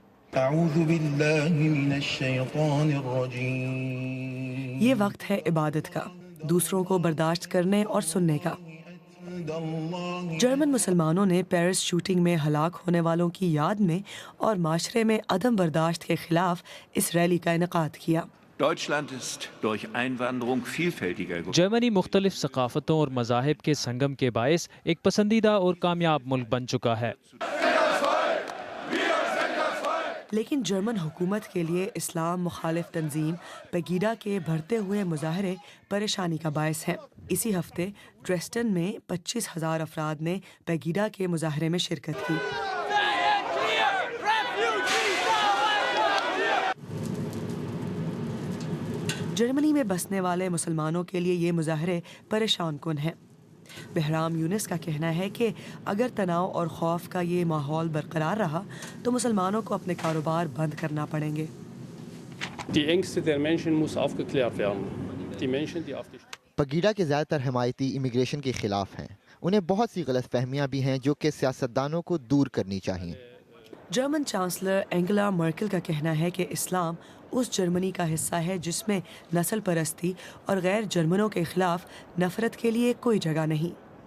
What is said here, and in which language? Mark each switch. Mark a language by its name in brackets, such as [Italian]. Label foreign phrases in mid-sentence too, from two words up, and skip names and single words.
[Arabic] اعوذ باللہ من الشیطان الرجیم. [Urdu] یہ وقت ہے عبادت کا، دوسروں کو برداشت کرنے اور سننے کا۔ جرمن مسلمانوں نے پیرس شوٹنگ میں ہلاک ہونے والوں کی یاد میں اور معاشرے میں عدم برداشت کے خلاف اس ریلی کا انعقاد کیا۔ [German] Deutschland ist durch Einwanderung vielfältiger geworden. [Urdu] جرمنی مختلف ثقافتوں اور مذاہب کے سنگم کے باعث ایک پسندیدہ اور کامیاب ملک بن چکا ہے۔ لیکن جرمن حکومت کے لیے اسلام مخالف تنظیم پیگیڈا کے بڑھتے ہوئے مظاہرے پریشانی کا باعث ہیں۔ اسی ہفتے ڈریسڈن میں 25,000 افراد نے پیگیڈا کے مظاہرے میں شرکت کی۔ جرمنی میں بسنے والے مسلمانوں کے لیے یہ مظاہرے پریشان کن ہیں۔ بہرام یونس کا کہنا ہے کہ اگر تناؤ اور خوف کا یہ ماحول برقرار رہا تو مسلمانوں کو اپنے کاروبار بند کرنا پڑیں گے۔ [German] Die Ängste der Menschen muss aufgeklärt werden. Die Menschen, die auf die [Urdu] پیگیڈا کے زیادہ تر حمایتی امیگریشن کے خلاف ہیں۔ انہیں بہت سی غلط فہمیاں بھی ہیں جو کہ سیاستدانوں کو دور کرنی چاہیے۔ جرمن چانسلر اینگلا مرکل کا کہنا ہے کہ اسلام اس جرمنی کا حصہ ہے جس میں نسل پرستی اور غیر جرمنوں کے خلاف نفرت کے لیے کوئی جگہ نہیں۔